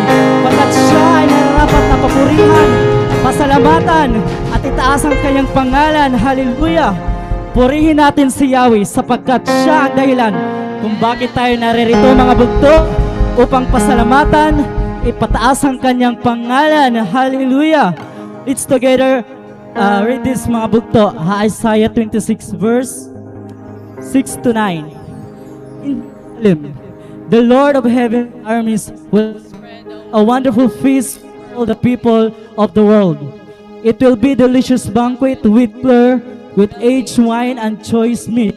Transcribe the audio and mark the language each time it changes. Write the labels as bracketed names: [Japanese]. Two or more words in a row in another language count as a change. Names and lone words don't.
[Filipino] Pagkat siya ay nararapat na papurihan, pasalamatan, at itaas ang kanyang pangalan. Hallelujah! Purihin natin si Yahweh sapagkat siya ang dahilan kung bakit tayo naririto mga bugto upang pasalamatan, ipataas ang kanyang pangalan. [English] Hallelujah! Let's together read this [Waray] mga bugto. [English] Isaiah 26 verse 6 to 9. In Jerusalem, the Lord of heaven armies will spread a wonderful feast for all the people of the world. It will be delicious banquet with flavor, with aged wine and choice meat.